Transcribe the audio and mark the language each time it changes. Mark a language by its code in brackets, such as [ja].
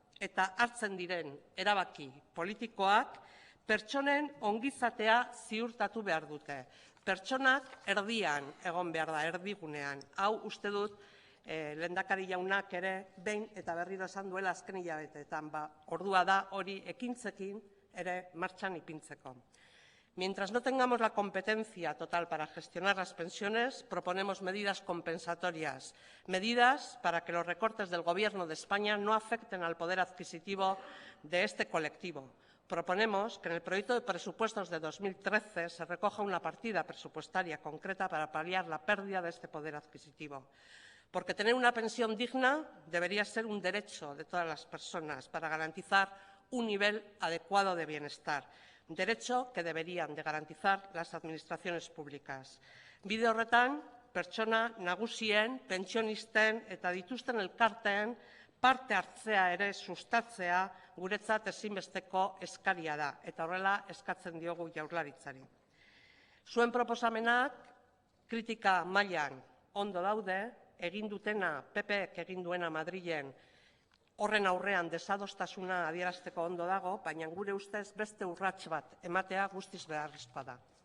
[eu] Eta hartzen diren erabaki politikoak pertsonen ongizatea ziurtatu behar dute. Pertsonak erdian egon behar da, erdigunean. Hau uste dut lehendakari jaunak ere behin eta berriro esan duela azken hilabeteetan. Ordua da hori ekintzekin ere martxan ipintzeko. [es] Mientras no tengamos la competencia total para gestionar las pensiones, proponemos medidas compensatorias, medidas para que los recortes del Gobierno de España no afecten al poder adquisitivo de este colectivo. Proponemos que en el proyecto de presupuestos de 2013 se recoja una partida presupuestaria concreta para paliar la pérdida de este poder adquisitivo. Porque tener una pensión digna debería ser un derecho de todas las personas para garantizar un nivel adecuado de bienestar. Derecho que deberían de garantizar las administraciones públicas. [eu] Bide horretan, pertsona nagusien, pentsionisten eta dituzten elkarteen parte hartzea ere sustatzea guretzat ezinbesteko eskaria da, eta horrela eskatzen diogu Jaurlaritzari. Zuen proposamenak kritika mailan ondo daude, egin dutena, PPek egin duena Madrilen, horren aurrean desadostasuna adierazteko ondo dago, baina gure ustez beste urrats bat ematea guztiz beharrezkoa da.